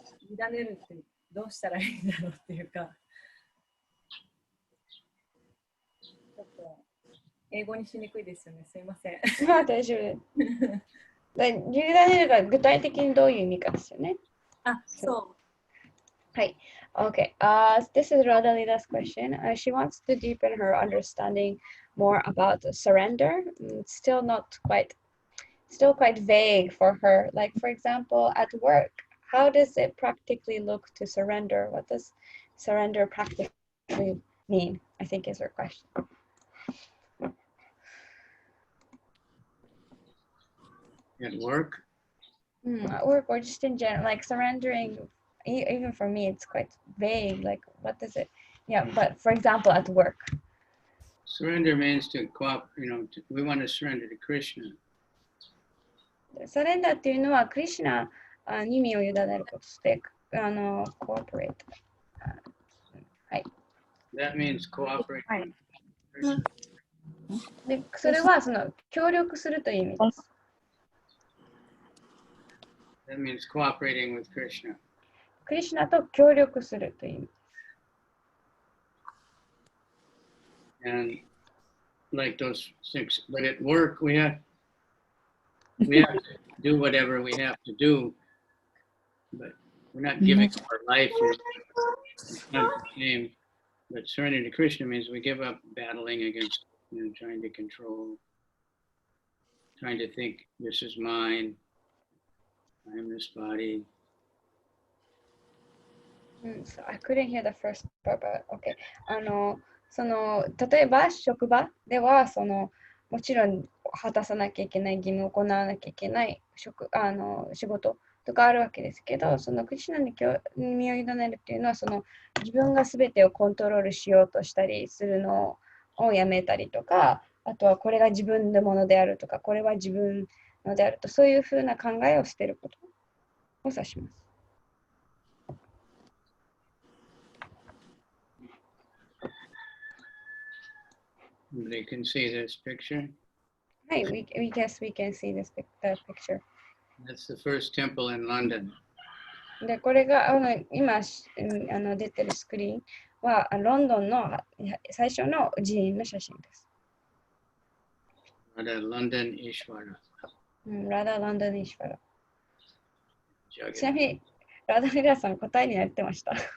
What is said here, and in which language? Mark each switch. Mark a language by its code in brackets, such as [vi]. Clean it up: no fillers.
[ja] 委ねるってどうしたらいいんだろうっていうか、ちょっと英語にしにくいですよね。すいません。まあ大丈夫。委ねるが具体的にどういう意味かですよね。あ、そう。はい。 [en] Okay. This is Radhalila's question. She wants to deepen her understanding more about surrender. It's still quite vague for her. Like, for example, at work, how does it practically look to surrender? What does surrender practically mean? I think is her question. At work? At work or just in general, like surrendering, even for me, it's quite vague. Like, what does it? Yeah, but for example, at work. Surrender means to cooperate, we want to surrender to Krishna. [ja] サレンダーっていうのはクリシュナに身を委ねることして、コーポレート。はい。 [en] That means cooperate. [ja] はい。で、それはその協力するという意味です。 [en] That means cooperating with Krishna. [ja] クリシュナと協力するという意味。 [en] And like those six, but at work we have to do whatever we have to do, but we're not giving up our life. It's not the same. But surrender to Krishna means we give up battling against, trying to control, trying to think this is mine, I am this body. So I couldn't hear the first part, but okay. [ja] 例えば職場ではもちろん果たさなきゃいけない義務を行わなきゃいけない仕事とかあるわけですけど、そのクリシュナに身を委ねるっていうのは自分が全てをコントロールしようとしたりするのをやめたりとか、あとはこれが自分のものであるとか、これは自分のであると、そういうふうな考えを捨てることを指します。 [en] They can see this picture. [ja] ははい、 [en] we guess we can see this picture. That's the first temple in London. [ja] で、これが今出てるスクリーンはロンドンの最初の寺院の写真です。 [en] Radha London Ishvara. [ja] ラダ・ランドン・イシュファラ。ちなみに、ラダ・リラさん答えになってました。